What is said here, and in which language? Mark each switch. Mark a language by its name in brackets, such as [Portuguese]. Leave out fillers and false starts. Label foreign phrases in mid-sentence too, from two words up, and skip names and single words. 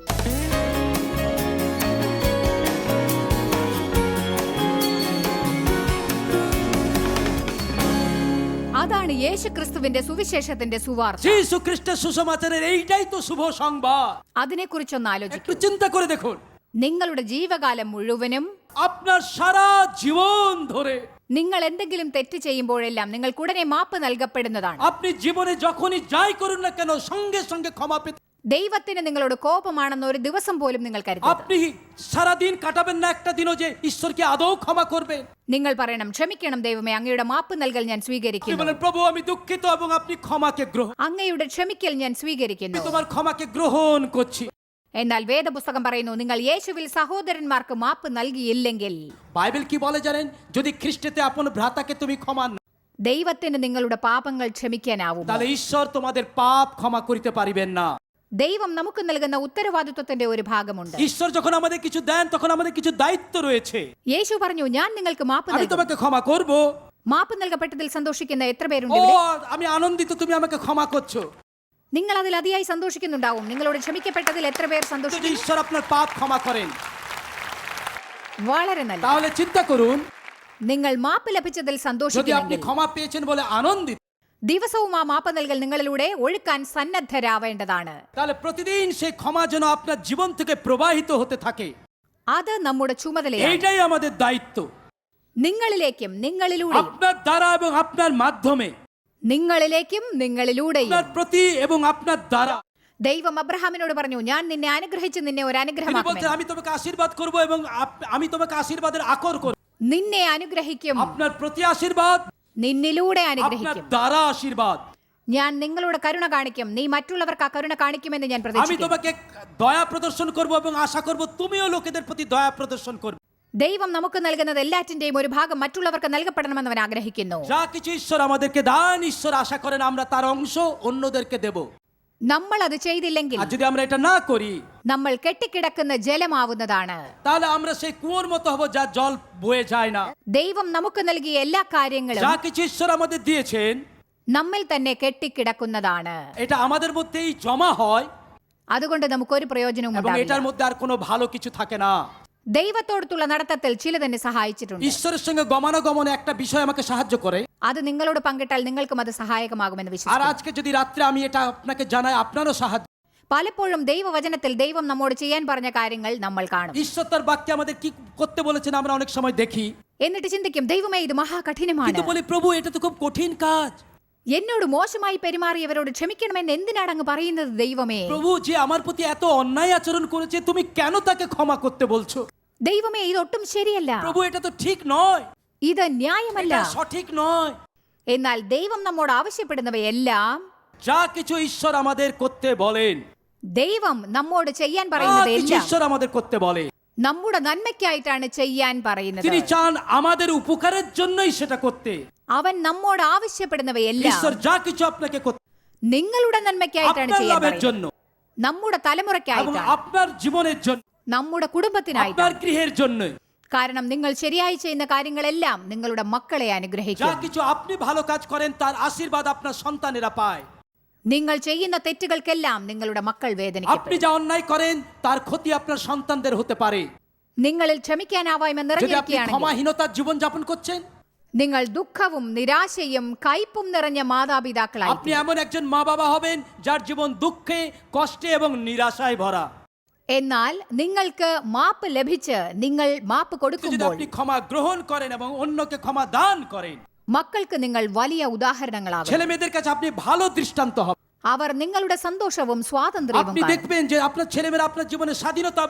[Malayalam] അതാണ് യേശുക്രിസ്തുവിന്റെ സുവിശേഷത്തിന്റെ സുവാർത്ത. അതിനെക്കുറിച്ചൊന്ന് ആലോചിക്കൂ. [Bangla] চিন্তা করে দেখুন, [Malayalam] നിങ്ങളുടെ ജീവകാലം മുഴുവനും [Bangla] আপনার সারা জীবন ধরে [Malayalam] നിങ്ങൾ എന്തെങ്കിലും തെറ്റ് ചെയ്യുമ്പോഴെല്ലാം നിങ്ങൾക്ക് ഉടനെ മാപ്പ് നൽകപ്പെടുന്നതാണ്. [Bangla] আপনি জীবনে যখনই যাই করুন না কেন সঙ্গে সঙ্গে ক্ষমা পেতে। [Malayalam] ദൈവത്തിന് നിങ്ങളോട് കോപമാണെന്ന് ഒരു ദിവസം പോലും നിങ്ങൾ കരുതരുത്. [Bangla] আপনি সারা দিন কাটাবেন না একটা দিনও যে ঈশ্বরকে আদৌ ক্ষমা করবেন। [Malayalam] നിങ്ങൾ പറയണം, ക്ഷമിക്കണം ദൈവമേ, അങ്ങയുടെ മാപ്പ് നൽകൽ ഞാൻ സ്വീകരിക്കുന്നു. [Bangla] বলেন, প্রভু আমি দুঃখিত এবং আপনি ক্ষমাকে গ্রহণ, [Malayalam] അങ്ങയുടെ ക്ഷമിക്കൽ ഞാൻ സ്വീകരിക്കുന്നു. [Bangla] তোমার ক্ষমাকে গ্রহণ করছি। [Malayalam] എന്നാൽ വേദപുസ്തകം പറയുന്നു, നിങ്ങൾ യേശുവിൽ സഹോദരന്മാർക്ക് മാപ്പ് നൽകിയില്ലെങ്കിൽ, [Bangla] বাইবেল কি বলে জানেন? যদি খ্রিস্টেতে আপন ভ্রাতাকে তুমি ক্ষমা না, [Malayalam] ദൈവത്തിന് നിങ്ങളുടെ പാപങ്ങൾ ക്ഷമിക്കാനാവും. [Bangla] তাহলে ঈশ্বর তোমাদের পাপ ক্ষমা করিতে পারিবেন না। [Malayalam] ദൈവം നമുക്ക് നൽകുന്ന ഉത്തരവാദിത്വത്തിന്റെ ഒരു ഭാഗമുണ്ട്. [Bangla] ঈশ্বর যখন আমাদের কিছু দেন তখন আমাদের কিছু দায়িত্ব রয়েছে। [Malayalam] യേശു പറഞ്ഞു, ഞാൻ നിങ്ങൾക്ക് മാപ്പ് [Bangla] আমি [Malayalam] നൽകും. [Bangla] তোমাকে ক্ষমা করব। [Malayalam] മാപ്പ് നൽകപ്പെട്ടതിൽ സന്തോഷിക്കുന്ന എത്ര പേരുണ്ട് [Bangla] ও [Malayalam] ഇവിടെ? [Bangla] আমি আনন্দিত তুমি আমাকে ক্ষমা করছো। [Malayalam] നിങ്ങൾ അതിൽ അതിയായി സന്തോഷിക്കുന്നുണ്ടാവും. നിങ്ങളോട് ക്ഷമിക്കപ്പെട്ടതിൽ എത്ര പേർ [Bangla] যদি [Malayalam] സന്തോഷിക്കുന്നു? [Bangla] ঈশ্বর আপনার পাপ ক্ষমা করেন [Malayalam] വളരെ നല്ല. [Bangla] তাহলে চিন্তা করুন, [Malayalam] നിങ്ങൾ മാപ്പ് ലഭിച്ചതിൽ [Bangla] যদি আপনি [Malayalam] സന്തോഷിക്കുന്നെങ്കിൽ [Bangla] ক্ষমা পেয়েছেন বলে আনন্দিত, [Malayalam] ദിവസവും ആ മാപ്പ് നൽകൽ നിങ്ങളിലൂടെ ഒഴുക്കാൻ സന്നദ്ധരാവേണ്ടതാണ്. [Bangla] তাহলে প্রতিদিন সেই ক্ষমা যেন আপনার জীবন থেকে প্রবাহিত হতে থাকে। [Malayalam] അത് നമ്മുടെ ചുമതലയാണ്. [Bangla] এইটাই আমাদের দায়িত্ব। [Malayalam] നിങ്ങളിലേക്കും നിങ്ങളിലൂടെ, [Bangla] আপনার দ্বারা এবং আপনার মাধ্যমে, [Malayalam] നിങ്ങളിലേക്കും നിങ്ങളിലൂടെയും. [Bangla] আপনার প্রতি এবং আপনার দ্বারা। [Malayalam] ദൈവം അബ്രഹാമിനോട് പറഞ്ഞു, ഞാൻ നിന്നെ അനുഗ്രഹിച്ച് നിന്നെ ഒരു [Bangla] তিনি [Malayalam] അനുഗ്രഹമാക്കും. [Bangla] বলছেন, আমি তোমাকে আশীর্বাদ করব এবং আমি তোমাকে আশীর্বাদের আকর করব। [Malayalam] നിന്നെ അനുഗ്രഹിക്കും, [Bangla] আপনার প্রতি আশীর্বাদ, [Malayalam] നിന്നിലൂടെ [Bangla] আপনার [Malayalam] അനുഗ്രഹിക്കും. [Bangla] দ্বারা আশীর্বাদ। [Malayalam] ഞാൻ നിങ്ങളോട് കരുണ കാണിക്കും, നീ മറ്റുള്ളവർക്ക് ആ കരുണ കാണിക്കുമെന്ന് ഞാൻ [Bangla] আমি [Malayalam] പ്രതീക്ഷിക്കുന്നു. [Bangla] তোমাকে দয়া প্রদর্শন করব এবং আশা করব তুমিও লোকেদের প্রতি দয়া প্রদর্শন করবে। [Malayalam] ദൈവം നമുക്ക് നൽകുന്നത് എല്ലാറ്റിന്റെയും ഒരു ഭാഗം മറ്റുള്ളവർക്ക് നൽകപ്പെടണമെന്ന് അവൻ ആഗ്രഹിക്കുന്നു. [Bangla] যা কিছু ঈশ্বর আমাদেরকে দান, ঈশ্বর আশা করেন আমরা তার অংশ অন্যদেরকে দেব। [Malayalam] നമ്മൾ അത് ചെയ്തില്ലെങ്കിൽ [Bangla] আর যদি আমরা এটা না করি, [Malayalam] നമ്മൾ കെട്ടിക്കിടക്കുന്ന ജലമാവുന്നതാണ്. [Bangla] তাহলে আমরা সেই কুয়োর মতো হব যা জল বয়ে যায় না। [Malayalam] ദൈവം നമുക്ക് നൽകിയ എല്ലാ കാര്യങ്ങളും [Bangla] যা কিছু ঈশ্বর আমাদের দিয়েছেন [Malayalam] നമ്മിൽ തന്നെ കെട്ടിക്കിടക്കുന്നതാണ്. [Bangla] এটা আমাদের মধ্যেই জমা হয় [Malayalam] അതുകൊണ്ട് നമുക്കൊരു പ്രയോജനവും [Bangla] এবং [Malayalam] ഉണ്ടാവില്ല. [Bangla] এটার মধ্যে আর কোনো ভালো কিছু থাকে না। [Malayalam] ദൈവത്തോടുള്ള നടത്തത്തിൽ ചിലതെന്നെ സഹായിച്ചിട്ടുണ്ട്. [Bangla] ঈশ্বরের সঙ্গে গমনাগমনে একটা বিষয় আমাকে সাহায্য করে। [Malayalam] അത് നിങ്ങളോട് പങ്കിട്ടാൽ നിങ്ങൾക്കും അത് സഹായകമാകുമെന്ന് [Bangla] আর [Malayalam] വിശ്വസിക്കുന്നു. [Bangla] আজকে যদি রাত্রে আমি এটা আপনাকে জানাই, আপনারও সাহায্য। [Malayalam] പലപ്പോഴും ദൈവവചനത്തിൽ ദൈവം നമ്മോട് ചെയ്യാൻ പറഞ്ഞ കാര്യങ്ങൾ നമ്മൾ കാണും. [Bangla] ঈশ্বর তার বাক্যে আমাদের কি করতে বলেছেন আমরা অনেক সময় দেখি, [Malayalam] എന്നിട്ട് ചിന്തിക്കും, ദൈവമേ ഇത് മഹാകഠിനമാണ്. [Bangla] কিন্তু বলি প্রভু এটা তো খুব কঠিন কাজ। [Malayalam] എന്നോട് മോശമായി പെരുമാറിയവരോട് ക്ഷമിക്കണമെന്ന് എന്തിനാണ് അങ്ങ് പറയുന്നത് ദൈവമേ? [Bangla] প্রভু যে আমার প্রতি এত অন্যায় আচরণ করেছে তুমি কেন তাকে ক্ষমা করতে বলছো? [Malayalam] ദൈവമേ ഇതൊട്ടും ശരിയല്ല, [Bangla] প্রভু এটা তো ঠিক নয়, [Malayalam] ഇത് ന്യായമല്ല. [Bangla] এটা সঠিক নয়। [Malayalam] എന്നാൽ ദൈവം നമ്മോട് ആവശ്യപ്പെടുന്നവയെല്ലാം, [Bangla] যা কিছু ঈশ্বর আমাদের করতে বলেন, [Malayalam] ദൈവം നമ്മോട് ചെയ്യാൻ [Bangla] যা [Malayalam] പറയുന്നത് [Bangla] কিছু [Malayalam] എല്ലാം [Bangla] ঈশ্বর আমাদের করতে বলে, [Malayalam] നമ്മുടെ നന്മയ്ക്കായിട്ടാണ് ചെയ്യാൻ പറയുന്നത്. [Bangla] তিনি চান আমাদের উপকারের জন্যই সেটা করতে। [Malayalam] അവൻ നമ്മോട് ആവശ്യപ്പെടുന്നവയെല്ലാം [Bangla] ঈশ্বর যা কিছু আপনাকে করতে, [Malayalam] നിങ്ങളുടെ നന്മയ്ക്കായിട്ടാണ് [Bangla] আপনার [Malayalam] ചെയ്യാൻ [Bangla] লাভের [Malayalam] പറയുന്നത്. [Bangla] জন্য [Malayalam] നമ്മുടെ [Bangla] এবং [Malayalam] തലമുറയ്ക്കായിട്ടാണ്, [Bangla] আপনার জীবনের জন্য, [Malayalam] നമ്മുടെ [Bangla] আপনার [Malayalam] കുടുംബത്തിനായിട്ടാണ്. [Bangla] গৃহের জন্য। [Malayalam] കാരണം നിങ്ങൾ ശരിയായി ചെയ്യുന്ന കാര്യങ്ങളെല്ലാം നിങ്ങളുടെ മക്കളെ [Bangla] যা [Malayalam] അനുഗ്രഹിക്കും. [Bangla] কিছু আপনি ভালো কাজ করেন তার আশীর্বাদ আপনার সন্তানেরা পায়। [Malayalam] നിങ്ങൾ ചെയ്യുന്ന തെറ്റുകൾക്കെല്ലാം നിങ്ങളുടെ മക്കൾ [Bangla] আপনি [Malayalam] വേദനിക്കും. [Bangla] যা অন্যায় করেন তার ক্ষতি আপনার সন্তানদের হতে পারে। [Malayalam] നിങ്ങളിൽ ക്ഷമിക്കാനാവായ്മ [Bangla] যদি আপনি [Malayalam] നിറഞ്ഞിരിക്കുകയാണെങ്കിൽ, [Bangla] ক্ষমাহীনতার জীবন যাপন করছেন, [Malayalam] നിങ്ങൾ ദുഃഖവും നിരാശയും കയ്പും നിറഞ്ഞ മാതാപിതാക്കളായി. [Bangla] আপনি এমন একজন মা বাবা হবেন যার জীবন দুঃখে, কষ্টে এবং নিরাশায় ভরা। [Malayalam] എന്നാൽ നിങ്ങൾക്ക് മാപ്പ് ലഭിച്ച് നിങ്ങൾ മാപ്പ് [Bangla] যদি [Malayalam] കൊടുക്കുമ്പോൾ [Bangla] আপনি ক্ষমা গ্রহণ করেন এবং অন্যকে ক্ষমা দান করেন, [Malayalam] മക്കൾക്ക് നിങ്ങൾ വലിയ ഉദാഹരണങ്ങളാകും. [Bangla] ছেলে মেয়েদের কাছে আপনি ভালো দৃষ্টান্ত হবেন। [Malayalam] അവർ നിങ്ങളുടെ സന്തോഷവും സ്വാതന്ത്ര്യവും [Bangla] আপনি [Malayalam] കാണും. [Bangla] দেখবেন যে আপনার ছেলেমেয়েরা আপনার জীবনে স্বাধীনতা এবং